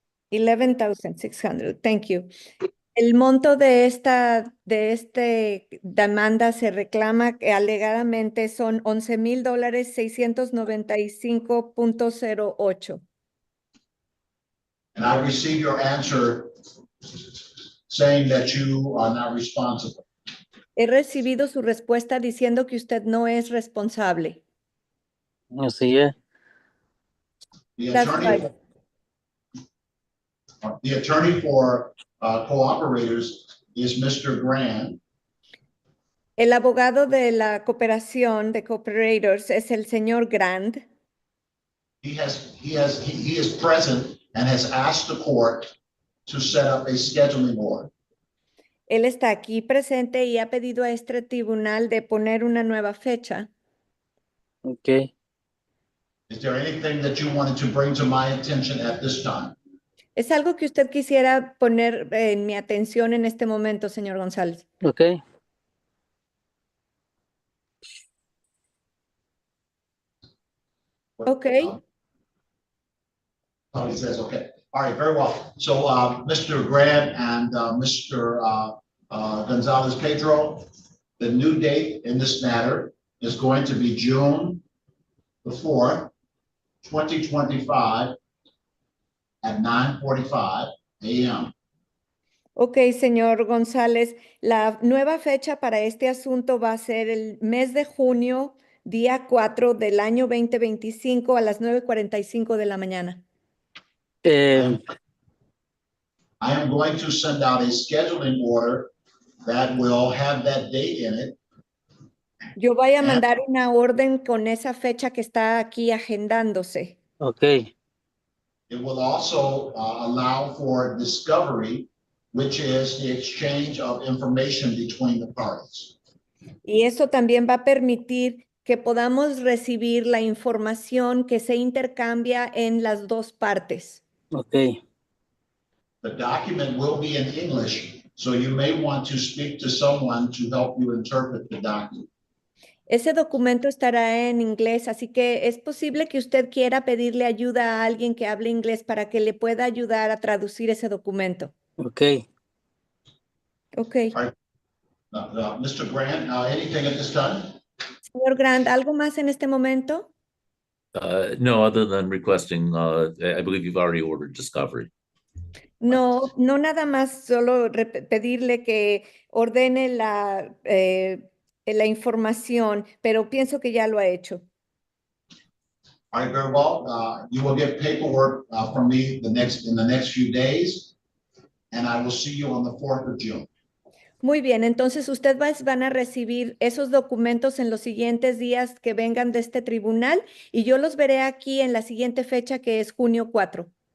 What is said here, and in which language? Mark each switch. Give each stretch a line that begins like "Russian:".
Spanish: 11,600.
English: Thank you.
Spanish: El monto de esta demanda se reclama que alegadamente son $11,000 $695.08.
English: And I received your answer saying that you are not responsible.
Spanish: He recibido su respuesta diciendo que usted no es responsable. Así es.
English: The That's attorney, right. the attorney for cooperators is Mr. Grand.
Spanish: El abogado de la cooperación de cooperators es el señor Grand.
English: He is present and has asked the court to set up a scheduling board.
Spanish: Él está aquí presente y ha pedido a este tribunal de poner una nueva fecha.
English: Ok. Is there anything that you wanted to bring to my attention at this time?
Spanish: ¿Es algo que usted quisiera poner en mi atención en este momento, señor González?
English: Ok. Okay. Oh, he says, okay. All right, very well. So Mr. Grant and Mr. Gonzalez Pedro, the new date in this matter is going to be June the 4th, 2025 at 9:45 a.m.
Spanish: Ok, señor González, la nueva fecha para este asunto va a ser el mes de junio, día 4 del año 2025 a las 9:45 de la mañana. Eh,
English: I am going to send out a scheduling order that will have that date in it.
Spanish: Yo voy a mandar una orden con esa fecha que está aquí agendándose.
English: ok. It will also allow for discovery, which is the exchange of information between the parties.
Spanish: Y eso también va a permitir que podamos recibir la información que se intercambia en las dos partes.
English: Ok. The document will be in English, so you may want to speak to someone to help you interpret the document.
Spanish: Ese documento estará en inglés, así que es posible que usted quiera pedirle ayuda a alguien que hable inglés para que le pueda ayudar a traducir ese documento.
English: Ok. Ok. Mr. Grant, anything at this time?
Spanish: Señor Grant, ¿algo más en este momento?
English: No, other than requesting, I believe you've already ordered discovery.
Spanish: No, no nada más, solo pedirle que ordene la información, pero pienso que ya lo ha hecho.
English: All right, very well. You will get paperwork from me in the next few days, and I will see you on the 4th of June.
Spanish: Muy bien, entonces van a recibir esos documentos en los siguientes días que vengan de este tribunal y yo los veré aquí en la siguiente fecha que es junio 4.